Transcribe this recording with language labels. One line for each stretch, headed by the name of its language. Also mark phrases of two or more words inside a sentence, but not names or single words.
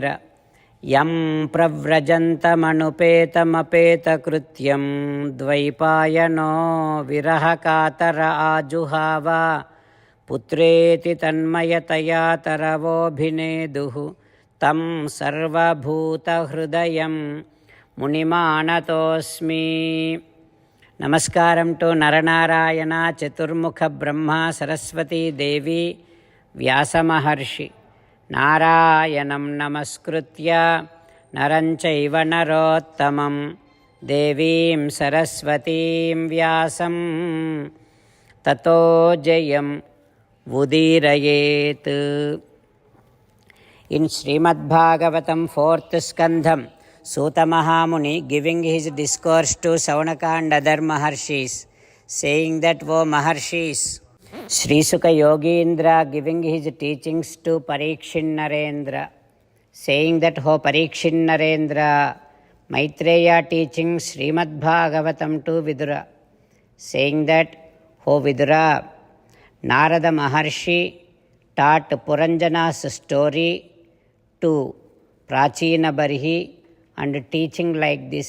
Sanskrit: ಯಂ ಪ್ರವ್ರಜಂತಮನುಪೇತಮಪೇತಕೃತ್ಯಂ ದ್ವೈಪಾಯನೋ ವಿರಹಕಾತರ ಆಜುಹಾವ ಪುತ್ರೇತಿ ತನ್ಮಯತಯಾ ತರವೋಭಿನೇದುಃ ತಂ ಸರ್ವಭೂತಹೃದಯಂ ಮುನಿಮಾನತೋಸ್ಮಿ.
English: Namaskaram to Nara Narayana, Chaturmukha Brahma, Saraswati Devi, Vyasa Maharshi.
Sanskrit: ನಾರಾಯಣಂ ನಮಸ್ಕೃತ್ಯ ನರಂ ಚೈವ ನರೋತ್ತಮಂ ದೇವೀಂ ಸರಸ್ವತೀಂ ವ್ಯಾಸಂ ತತೋ ಜಯಂ ಉದೀರಯೇತ್.
English: In Srimad Bhagavatam 4th skandham, Suta Mahamuni giving his discourse to Saunaka and other Maharshis, saying that, O Maharshis, Sri Sukha Yogindra giving his teachings to Parikshin Narendra, saying that, O Parikshin Narendra, Maitreya teaching Srimad Bhagavatam to Vidura, saying that, O Vidura, Narada Maharshi taught Puranjana's story to Prachina Barhi and teaching like this.